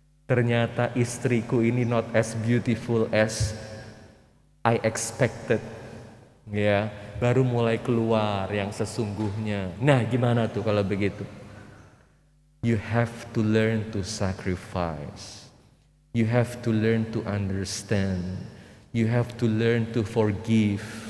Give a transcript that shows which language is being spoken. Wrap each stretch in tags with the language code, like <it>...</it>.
<id>Ternyata istriku ini</id> <en>not as beautiful as I expected.</en> <id>Ya, baru mulai keluar yang sesungguhnya. Nah, gimana tuh kalau begitu?</id> <en>You have to learn to sacrifice. You have to learn to understand. You have to learn to forgive.</en>